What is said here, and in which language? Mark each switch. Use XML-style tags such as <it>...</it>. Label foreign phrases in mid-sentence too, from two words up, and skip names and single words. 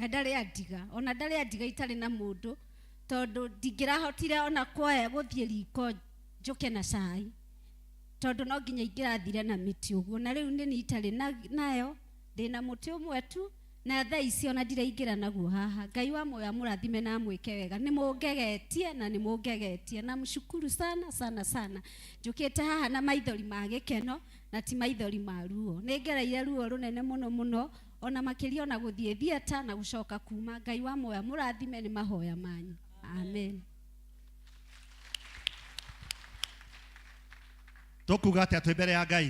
<ki>na ndarĩ andiga, ona ndarĩ andiga itarĩ na mũndũ, tondũ ndingĩrahotire ona kuoya gũthiĩ riko njoke na cai, tondũ no nginya ingĩrathire na mĩtĩ ũguo, na rĩu nĩ itarĩ nayo, ndĩna mũtĩ ũmwe tu, na thaa ici ona ndiraingĩra naguo haha. Ngai wa muoyo amũrathime na amwĩke wega, nĩ mũngegetie na nĩ mũngegetie,</ki> <sw>na mshukuru sana sana sana.</sw> <ki>Njũkĩte haha na maithori ma gĩkeno na ti maithori ma ruo, nĩ ngereire ruo rũnene mũno mũno, ona makĩria ona gũthiĩ thieta na gũcoka kuma. Ngai wa muoyo amũrathime, nĩ mahoya manyu, amen. Tukuga atĩa twĩ mbere ya Ngai?</ki>